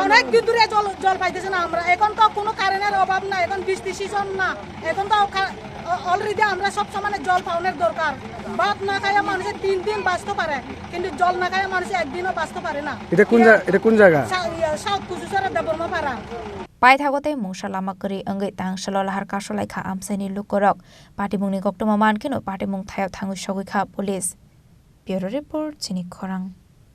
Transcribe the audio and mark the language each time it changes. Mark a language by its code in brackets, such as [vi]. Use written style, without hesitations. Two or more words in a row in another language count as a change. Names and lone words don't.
[bn] অনেক দিন ধরে জল পাইতেছেন না আমরা এখন তো কোনো কারেন্টের অভাব না এখন বৃষ্টি সিজন না এখন তো অলরেডি আমরা সব সময় জল পাওয়ার দরকার ভাত না খায় মানুষের 3 দিন বাঁচতে পারে কিন্তু জল না খায় মানুষ একদিনও বাঁচতে পারে না এটা কোন জায়গা সাউথ কোচুচেরা দেবর্মা পাড়া [trp] Paithagote mungsalama kari angai tangsalo Lahar Kaswlaikha Amchaini lukorok patimungni koktoma mankino patimung thayo thangu shogikha police. [en] Bureau report Chini Khorang.